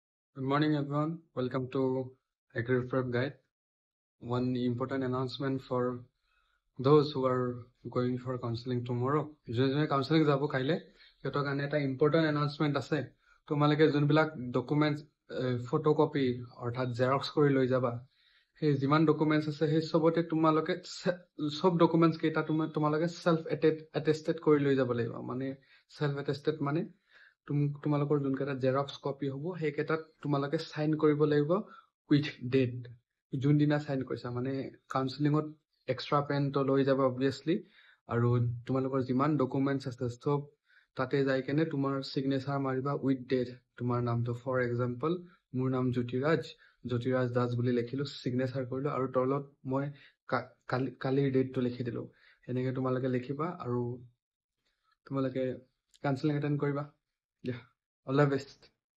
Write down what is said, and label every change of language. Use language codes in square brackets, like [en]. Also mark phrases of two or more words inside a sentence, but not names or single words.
[en] Good morning, everyone. Welcome to AgriPrep Guide. One important announcement for those who are going for counseling tomorrow. Usually counseling [as] যাবা কালিলৈ। যিটো কাৰণে এটা [en] important announcement [as] ase. তোমালোকে যিবোৰ [en] documents photocopy [as] অৰ্থাৎ xerox কৰি লৈ যাবা. হে যিমান documents আছে হে সকলোতে তোমালোকে সব documents কেইটা তোমালোকে [en] self attested [as] কৰি লৈ যাবা লাগিব. Mane [en] self attested [as] mane তোমালোকৰ যোনকেইটা জেৰক্স কপি হ'ব সেইকেইটাত তোমালোকে চাইন কৰিব লাগিব [en] with date [as] যোনদিনা চাইন কৰিছা মানে কাউন্সেলিঙত এক্সট্ৰা পেনটো লৈ যাবা অবভিয়াছলি আৰু তোমালোকৰ যিমান ডকুমেণ্টছ আছে চব তাতে যাই কেনে তোমাৰ চিগনেচাৰ মাৰিবা [en] with date [as] তোমাৰ নামটো [en] for example [as] মোৰ নাম জ্যোতিৰাজ দাস বুলি লিখিলো চিগনেচাৰ কৰিলো আৰু তলত মই কালিৰ ডেটটো লিখি দিলো এনেকৈ তোমালোকে লিখিবা আৰু তোমালোকে [en] counseling attend [as] কৰিবা [en] Yeah, all the best.